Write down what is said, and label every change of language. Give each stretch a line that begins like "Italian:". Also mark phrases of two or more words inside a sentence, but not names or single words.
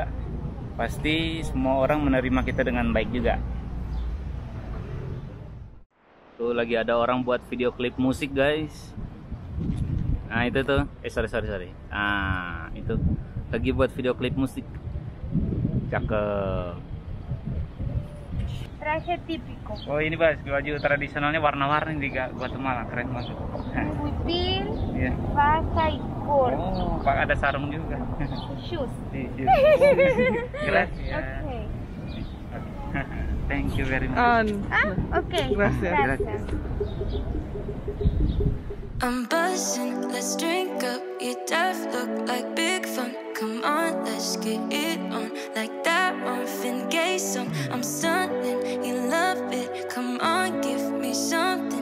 Indonesian: Pasti semua orang menerima kita dengan baik juga. Tuh lagi ada orang buat video klip musik guys. Nah itu tuh, sorry. Ah itu lagi buat video klip musik. Cakep.
Spanish: Traje típico.
Indonesian: Oh ini Bas, baju tradisionalnya warna-warni di Guatemala, keren banget. Putih, Iya.
Spanish: faja y corto.
Indonesian: Oh, Pak ada sarung juga.
English: Shoes.
Spanish: Gracias.
English: Okay. Thank you very much. Okay.
Spanish: Gracias. Gracias.
English: I'm buzzing, let's drink up. Your death look like big fun. Come on, let's get it on. Like that Marvin Gaye song. I'm stunning, you love it. Come on, give me something.